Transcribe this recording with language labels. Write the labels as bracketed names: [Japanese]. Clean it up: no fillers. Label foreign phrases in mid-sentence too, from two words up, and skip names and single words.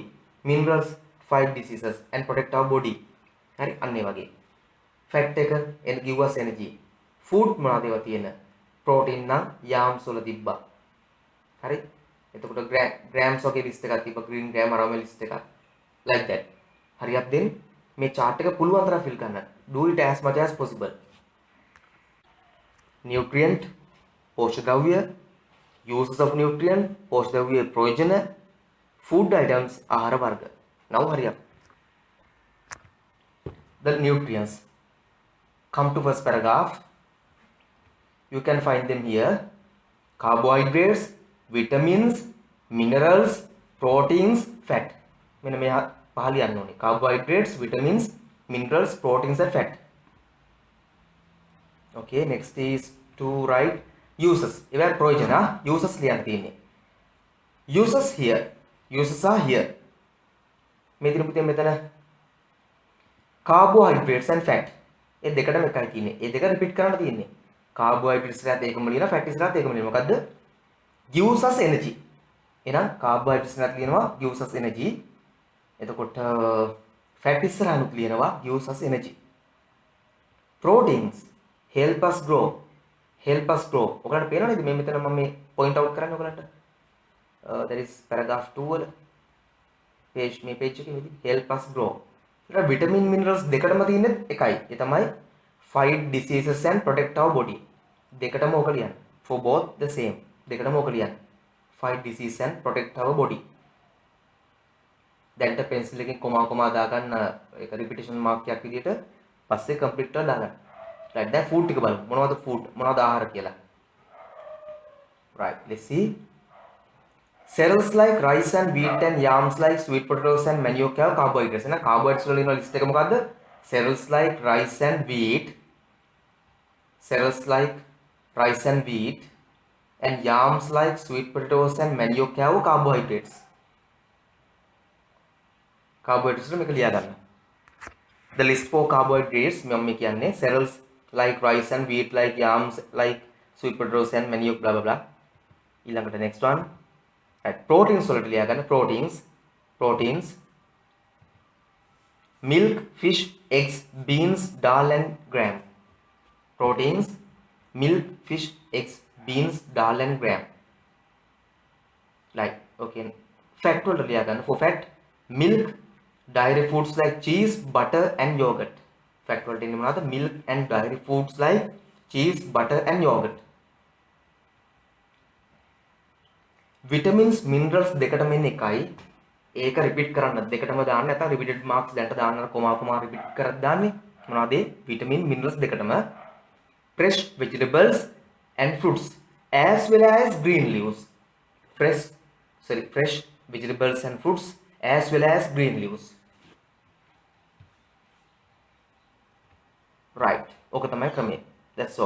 [English] Minerals fight diseases and protect our body. [Sinhala] හරි අන්න ඒ වගේ. Fat එක [English] give us energy. [Sinhala] Food මොනවද ඒවා තියෙන? protein නම් yams වල තිබ්බා. හරි? එතකොට grams වගේ list එකක් තිබ්බා. [English] green gram [Sinhala] අරම list එකක්. [English] like that. [Sinhala] හරියට දෙන්න මේ chart එක පුළුවන් තරම් fill කරන්න. [English] Do it as much as possible. [Sinhala] Nutrient පෝෂක ද්‍රව්‍ය, [English] uses of nutrient [Sinhala] පෝෂක ද්‍රව්‍ය ප්‍රයෝජන, [English] food items [Sinhala] ආහාර වර්ග. [English] now hurry up. The nutrients come to first paragraph. You can find them here. Carbohydrates, vitamins, minerals, proteins, fat. [Sinhala] මෙන්න මේ පහල යන්න ඕනේ. [English] Carbohydrates, vitamins, minerals, proteins and fat. Okay, next is to write uses. [Sinhala] ඒවා ප්‍රයෝජන uses ලියන්න තියෙන්නේ. [English] Uses here. Uses are here. [Sinhala] මේ දින පුතේ මෙතන [English] carbohydrates and fat. [Sinhala] ඒ දෙකටම එකයි තියෙන්නේ. ඒ දෙක රිපීට් කරන්න තියෙන්නේ. carbohydrates එකත් ඒකම ලියනවා, fat එකත් ඒකම ලියනවා. මොකද්ද? [English] gives us energy. [Sinhala] එහෙනම් carbohydrates එකත් ලියනවා [English] gives us energy. [Sinhala] එතකොට fat ඉස්සරහනුත් ලියනවා [English] gives us energy. Proteins help us grow. Help us grow. [Sinhala] ඔයගලන්ට පේනවද මේ මෙතන මම මේ [English] point out [Sinhala] කරන්නේ ඔයගලන්ට? [English] There is paragraph 2 වල page [Sinhala] එකේ මෙතන [English] help us grow. [Sinhala] ඊට [English] vitamin minerals [Sinhala] දෙකටම තියෙන්නේ එකයි. ඒ තමයි [English] fight diseases and protect our body. [Sinhala] දෙකටම ඕක ලියන්න. [English] For both the same. [Sinhala] දෙකටම ඕක ලියන්න. [English] Fight disease and protect our body. [Sinhala] දැන්ට pencil එකෙන් කොමා දාගන්න ඒක [English] repetition mark [Sinhala] එකක් විදියට පස්සේ complete කරලා දාගන්න. right දැන් food ටික බලමු. මොනවද food? මොනවද ආහාර කියලා. [English] right let's see. Cereals like rice and wheat and yams like sweet potatoes and manioc have carbohydrates. [Sinhala] එහෙනම් carbohydrates වල ඉන්න list එක මොකද්ද? [English] Cereals like rice and wheat. Cereals like rice and wheat and yams like sweet potatoes and manioc have carbohydrates. [Sinhala] Carbohydrates මේක ලියා ගන්න. [English] The list for carbohydrates [Sinhala] මම මේ කියන්නේ [English] cereals like rice and wheat like yams like sweet potatoes and manioc blah blah blah. ඊළඟට next one. Right, proteins [Sinhala] වලට ලියා ගන්න [English] proteins milk, fish, eggs, beans, dal and gram. Proteins milk, fish, eggs, beans, dal and gram. Like okay, fat [Sinhala] වලට ලියා ගන්න [English] for fat milk, dairy foods like cheese, butter and yogurt. [Sinhala] Fat වලට ඉන්නේ මොනවද? [English] Milk and dairy foods like cheese, butter and yogurt. Vitamins, minerals [Sinhala] දෙකටම ඉන්නේ එකයි. ඒක රිපීට් කරන්න දෙකටම දාන්න නැත්නම් [English] repeated marks [Sinhala] දැන්ට දාන්න කොමා රිපීට් කරලා දාන්නේ. මොනවද? [English] vitamin, minerals [Sinhala] දෙකටම. [English] Fresh vegetables and fruits as well as green leaves. Fresh vegetables and fruits as well as green leaves. Right. [Sinhala] ඕක තමයි ක්‍රමය. [English] That's all.